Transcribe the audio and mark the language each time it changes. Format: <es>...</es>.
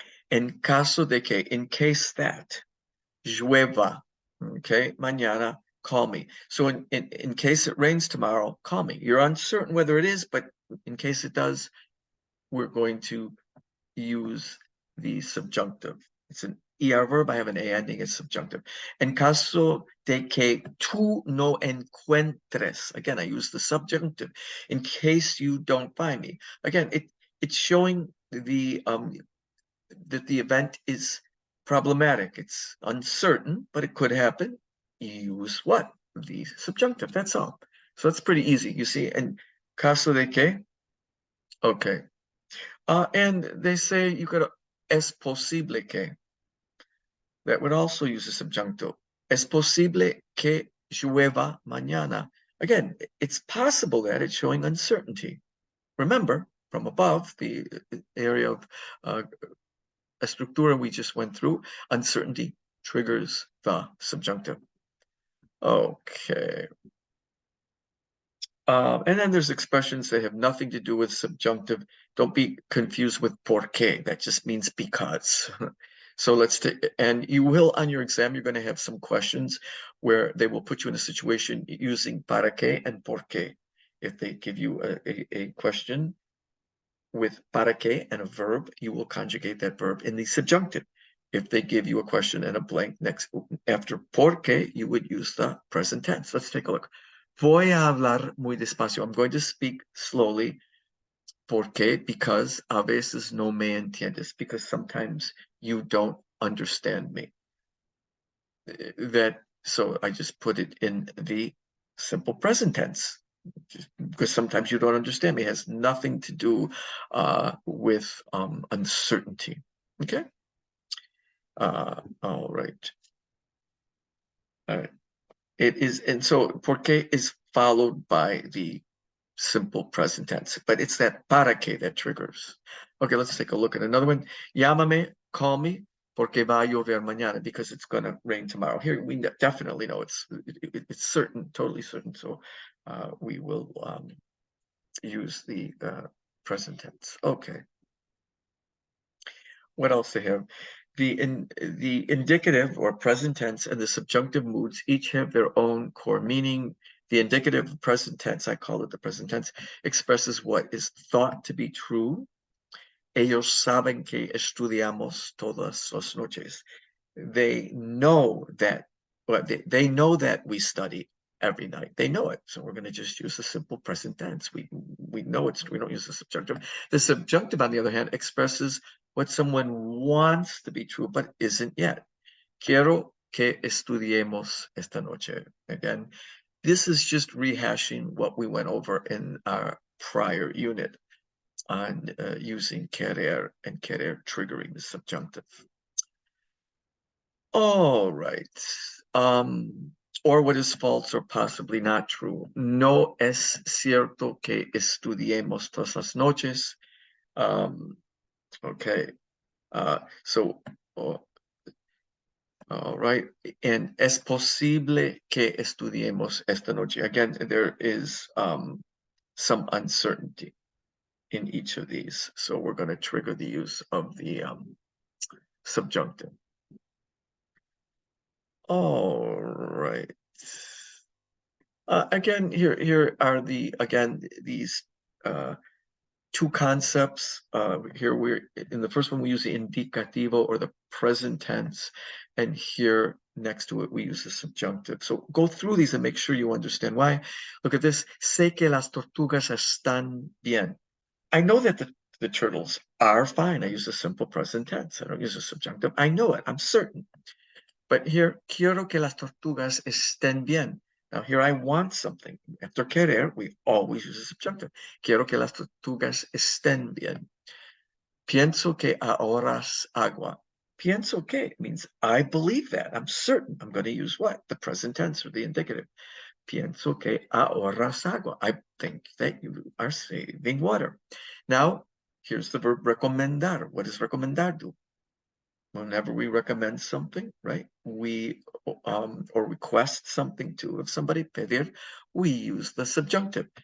<es>En caso de que,</es> <en>in case that,</en> <es>llueva, okay, mañana,</es> <en>call me. So in case it rains tomorrow, call me. You're uncertain whether it is, but in case it does, we're going to use the subjunctive. It's an ER verb. I have an A ending. It's subjunctive.</en> <es>En caso de que tú no encuentres.</es> <en>Again, I use the subjunctive. In case you don't find me. Again, it's showing the that the event is problematic. It's uncertain, but it could happen. You use what? The subjunctive. That's all. So that's pretty easy. You see,</en> <es>en caso de que.</es> <en>Okay. And they say you could</en> <es>es posible que.</es> <en>That would also use a subjunctive.</en> <es>Es posible que llueva mañana.</es> <en>Again, it's possible that it's showing uncertainty. Remember, from above, the area of estructura we just went through, uncertainty triggers the subjunctive. Okay. And then there's expressions that have nothing to do with subjunctive. Don't be confused with porque. That just means because. So let's take, and you will on your exam, you're going to have some questions where they will put you in a situation using para que and porque. If they give you a question with para que and a verb, you will conjugate that verb in the subjunctive. If they give you a question and a blank next after porque, you would use the present tense. Let's take a look.</en> <es>Voy a hablar muy despacio.</es> <en>I'm going to speak slowly.</en> <es>¿Por qué?</es> <en>Because</en> <es>a veces no me entiendes.</es> <en>Because sometimes you don't understand me. So I just put it in the simple present tense. Just because sometimes you don't understand me. It has nothing to do with uncertainty. Okay? All right. All right. It is, and so porque is followed by the simple present tense, but it's that para que that triggers. Okay, let's take a look at another one.</en> <es>Llámame,</es> <en>call me,</en> <es>porque va a llover mañana,</es> <en>because it's going to rain tomorrow. Here we definitely know it's certain, totally certain. So we will use the present tense. Okay. What else they have? The indicative or present tense and the subjunctive moods each have their own core meaning. The indicative present tense, I call it the present tense, expresses what is thought to be true.</en> <es>Ellos saben que estudiamos todas las noches.</es> <en>They know that, well, they know that we study every night. They know it. So we're going to just use the simple present tense. We know it's, we don't use the subjunctive. The subjunctive, on the other hand, expresses what someone wants to be true, but isn't yet.</en> <es>Quiero que estudiemos esta noche.</es> <en>Again, this is just rehashing what we went over in our prior unit on using querer and querer triggering the subjunctive. All right. Or what is false or possibly not true.</en> <es>No es cierto que estudiemos todas las noches.</es> <en>Okay. So, all right.</en> <es>And es posible que estudiemos esta noche.</es> <en>Again, there is some uncertainty in each of these. So we're going to trigger the use of the subjunctive. All right. Again, here are these two concepts. Here we're in the first one we use the indicativo or the present tense, and here next to it we use the subjunctive. So go through these and make sure you understand why. Look at this.</en> <es>Sé que las tortugas están bien.</es> <en>I know that the turtles are fine. I use the simple present tense. I don't use the subjunctive. I know it. I'm certain. But here,</en> <es>quiero que las tortugas estén bien.</es> <en>Now here I want something. After querer, we always use a subjunctive.</en> <es>Quiero que las tortugas estén bien. Pienso que ahorras agua. Pienso que</es> <en>means I believe that. I'm certain. I'm going to use what? The present tense or the indicative.</en> <es>Pienso que ahorras agua.</es> <en>I think that you are saving water. Now, here's the verb recomendar. What does recomendar do? Whenever we recommend something, right? We or request something to of somebody, pedir, we use the subjunctive.</en>